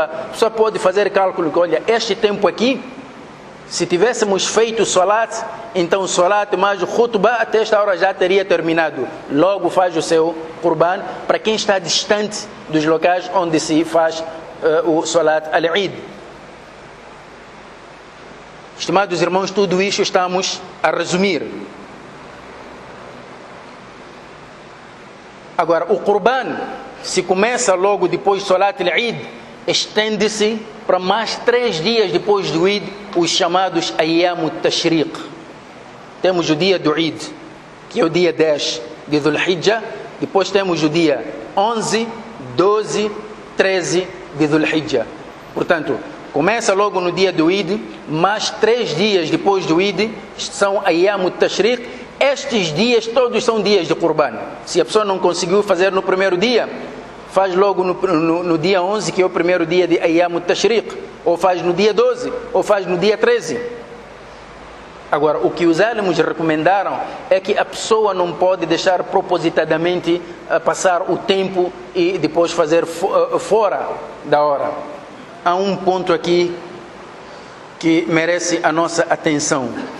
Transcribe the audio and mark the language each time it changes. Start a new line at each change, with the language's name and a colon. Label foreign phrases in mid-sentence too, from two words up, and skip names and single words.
Portuguese: A pessoa pode fazer cálculo que, olha, este tempo aqui, se tivéssemos feito o Salat, então o Salat mais o khutbah até esta hora já teria terminado. Logo faz o seu Qurban, para quem está distante dos locais onde se faz o
Arabic: صلاة العيد.
Portuguese: Estimados irmãos, tudo isto estamos a resumir. Agora, o Qurban, se começa logo depois do
Arabic: صلاة العيد,
Portuguese: estende-se para mais 3 dias depois do Eid, os chamados
Arabic: أيام التشريق.
Portuguese: Temos o dia do Eid, que é o dia 10 de Dhul Hijjah, depois temos o dia 11, 12, 13 de Dhul Hijjah. Portanto, começa logo no dia do Eid, mais 3 dias depois do Eid são
Arabic: أيام التشريق.
Portuguese: Estes dias todos são dias de Qurban. Se a pessoa não conseguiu fazer no primeiro dia, faz logo no dia 11, que é o primeiro dia de
Arabic: أيام التشريق,
Portuguese: ou faz no dia 12, ou faz no dia 13. Agora, o que os álamos recomendaram é que a pessoa não pode deixar propositadamente passar o tempo e depois fazer fora da hora. Há um ponto aqui que merece a nossa atenção.